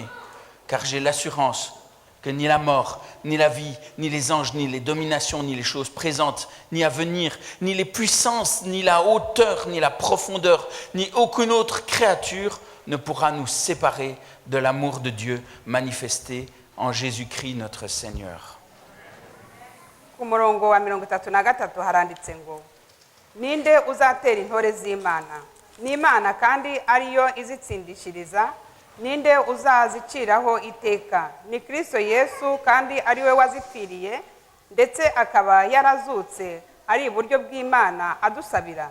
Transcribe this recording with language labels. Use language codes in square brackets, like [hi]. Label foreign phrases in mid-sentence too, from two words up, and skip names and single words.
[fr] Car j'ai l'assurance que ni la mort, ni la vie, ni les anges, ni les dominations, ni les choses présentes, ni à venir, ni les puissances, ni la hauteur, ni la profondeur, ni aucune autre créature ne pourra nous séparer de l'amour de Dieu manifesté en Jésus-Christ notre Seigneur. [rw] Ku murongo wa 33 haranditse ngo ninde uzatera intore z'Imana? Ni Imana kandi ariyo izitsindishiriza. Ninde uzaziciraho iteka? Ni Kristo Yesu kandi ari we wazipfiriye ndetse akaba yarazutse ari iburyo bw'Imana adusabira.